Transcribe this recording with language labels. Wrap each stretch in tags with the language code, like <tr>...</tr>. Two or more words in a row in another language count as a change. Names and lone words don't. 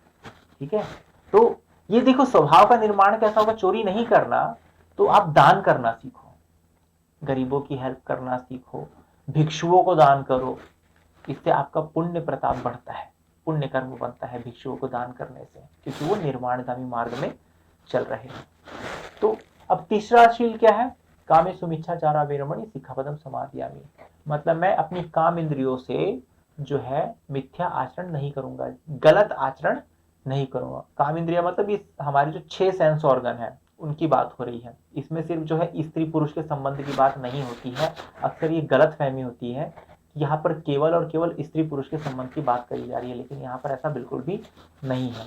<hi>ठीक है, तो ये देखो स्वभाव का निर्माण कैसा होगा, चोरी नहीं करना, तो आप दान करना सीखो, गरीबों की हेल्प करना सीखो, भिक्षुओं को दान करो, इससे आपका पुण्य प्रताप बढ़ता है, पुण्य कर्म बनता है भिक्षुओं को दान करने से, क्योंकि वो निर्माणगामी मार्ग में चल रहे हैं। तो अब तीसरा शील क्या है?</hi> <pi>कामेषु मिच्छाचारा वीरमणि सिक्खापदम समादियामि,</pi> <hi>मतलब मैं अपनी काम इंद्रियों से जो है मिथ्या आचरण नहीं करूंगा, गलत आचरण नहीं करूंगा। काम इंद्रिया मतलब ये हमारी जो 6</hi> <en>sense organ</en> <hi>है उनकी बात हो रही है। इसमें सिर्फ जो है स्त्री पुरुष के संबंध की बात नहीं होती है। अक्सर ये गलत फहमी होती है कि यहाँ पर केवल और केवल स्त्री पुरुष के संबंध की बात करी जा रही है, लेकिन यहाँ पर ऐसा बिल्कुल भी नहीं है।</hi>